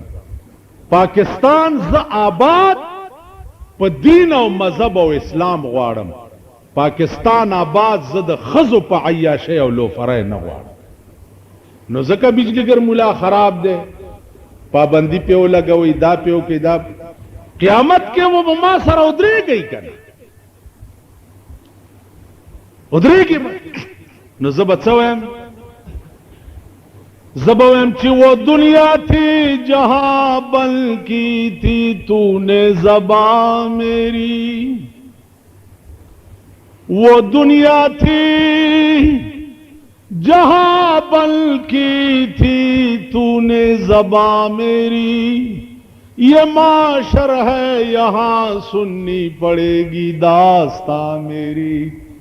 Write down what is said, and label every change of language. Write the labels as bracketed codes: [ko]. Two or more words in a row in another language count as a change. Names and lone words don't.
[ps] پاکستان زه آباد په دین او مذهب او اسلام غواړم پاکستان آباد زه د ښځو په عیاشۍ او لوفرۍ نه غواړم نو ځکه بجلیګر مولا خراب دی پابندی پې ولګوئ دا پې وکړئ دا قیامت کې و به ما سره ودرېږئ که نه ودرېږي نو زه به څه وایم زه به وایم چې [ur] وہ دنیا تھی جہاں بن کی تھی تو نے زباں میری وہ دنیا تھی جہاں بن کی تھی تو نے زباں میری یہ معاشر ہے یہاں سننی پڑے گی داستاں میری